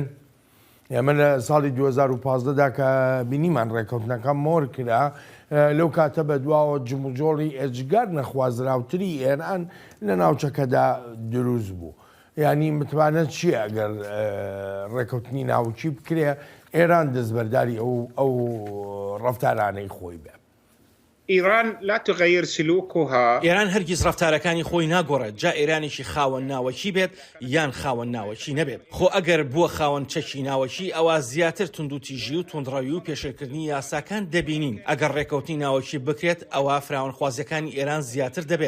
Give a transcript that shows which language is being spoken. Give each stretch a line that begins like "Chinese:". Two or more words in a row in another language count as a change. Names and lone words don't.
Central Kurdish: ئێمە لە ساڵی 2015دا کە بینیمان ڕێکەوتنەکە مۆر کرا، لەو کاتە بە دواوە جموجۆڵی ئەجگار نەخوازراوتری ئێران لە ناوچەکەدا دروست بوو. ینی متمانەت چییە ئەگەر ڕێکەوتنی ناوچی بکرێ ئێران دەستبەرداری ئەو ڕەفتارانەی خۆی بێ.
Arabic: إيران لا تغير سلوكها.
Central Kurdish: ئێران هەرگیز ڕەفتارەکانی خۆی ناگۆڕێت، جا ئێرانێکی خاوەن ناوەکی بێت یان خاوەن ناوەکی نەبێت. خۆ ئەگەر بووە خاوەن چەکی ناوەکی ئەوە زیاتر توندوتیژی و توندڕەوی و پێشێکردنی یاساکان دەبینین. ئەگەر ڕێکەوتنی ناوەکی بکرێت ئەوە فراوانخوازیەکانی ئێران زیاتر دەبێت.